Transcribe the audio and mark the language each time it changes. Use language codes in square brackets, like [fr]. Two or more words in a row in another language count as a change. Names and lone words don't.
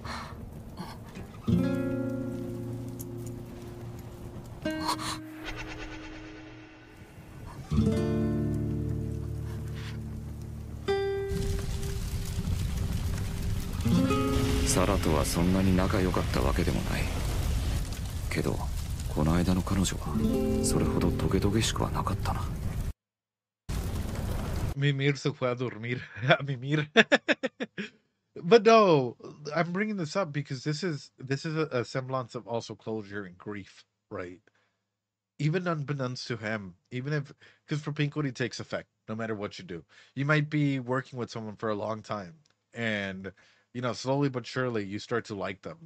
[ja] サラとはそんなに仲良かったわけでもないけど、この間の彼女はそれほどトゲトゲしくはなかったな。 [es] Mimir se fue a dormir. A mimir. [en] But no, I'm bringing this up because this is a semblance of also closure and grief, right? Even unbeknownst to him, even if, because propinquity takes effect no matter what you do. You might be working with someone for a long time, and slowly but surely you start to like them.